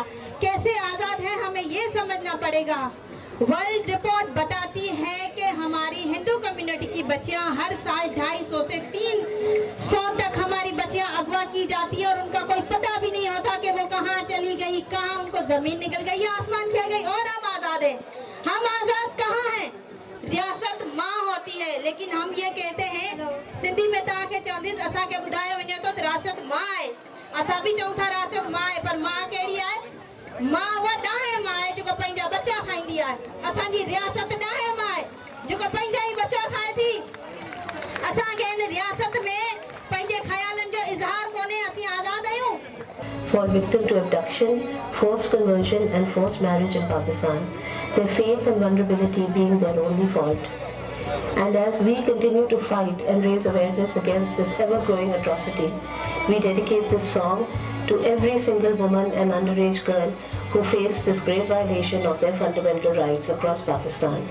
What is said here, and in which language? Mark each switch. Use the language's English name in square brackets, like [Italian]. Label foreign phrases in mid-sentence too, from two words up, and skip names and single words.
[Urdu] کیسے آزاد ہے ہمیں یہ سمجھنا پڑے گا. [English] world report [Urdu] بتاتی ہے کہ ہماری ہندو کمیونٹی کی بچیاں ہر سال 250 سے 300 تک ہماری بچیاں اغوا کی جاتی ہے اور ان کا کوئی پتہ بھی نہیں ہوتا کہ وہ کہاں چلی گئی، کہاں ان کو زمین نکل گئی یا آسمان کھا گئی. اور ہم آزاد ہیں؟ ہم آزاد کہاں ہیں? ریاست ماں ہوتی ہے، لیکن ہم یہ کہتے ہیں سندھی میں تھا کے [Sindhi] चौंदीस असा के बुधायो वञे तो [Urdu] ریاست ماں ہے. [Sindhi] असा भी चऊं था रियासत माँ है, पर माँ कहिड़ी आहे? माँ उहा ॾाहिं माँ आहे जेको पंहिंजा बच्चा खाईंदी आहे। असांजी रियासत ॾाहिं माँ आहे जेको पंहिंजा ई बच्चा खाए थी। असांखे हिन रियासत में पंहिंजे ख़्यालनि जो इज़हार कोन्हे, असीं आज़ाद आहियूं। [English] Fall victim to abduction, forced conversion and forced marriage in Pakistan, their faith and vulnerability being their only fault. And as we continue to fight and raise awareness against this ever-growing atrocity, we dedicate this song to every single woman and underage girl who face this grave violation of their fundamental rights across Pakistan.